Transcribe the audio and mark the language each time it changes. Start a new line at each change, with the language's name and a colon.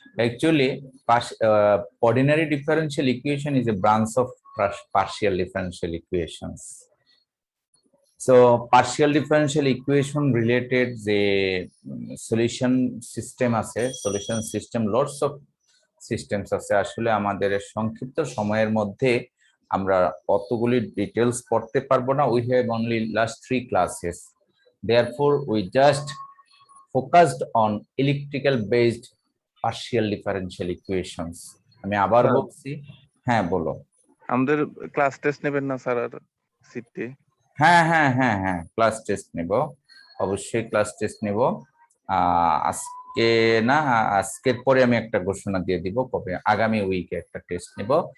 English: Actually, ordinary differential equation is a branch of partial differential equations. So partial differential equation related the solution system আছে, solution system lots of systems আছে।
Bangla: আসলে আমাদের সংক্ষিপ্ত সময়ের মধ্যে আমরা অতগুলি ডিটেলস পড়তে পারবো না।
English: We have only last 3 classes. Therefore, we just focused on electrical based partial differential equations.
Bangla: আমি আবার বলছি, হ্যাঁ বলো। আমাদের ক্লাস টেস্ট নেবেন না স্যার আর সিটি? হ্যাঁ হ্যাঁ হ্যাঁ হ্যাঁ ক্লাস টেস্ট নেব, অবশ্যই ক্লাস টেস্ট নেব। আজকে না, আজকের পরে আমি একটা ঘোষণা দিয়ে দিব কবে আগামী উইকে একটা টেস্ট নেব।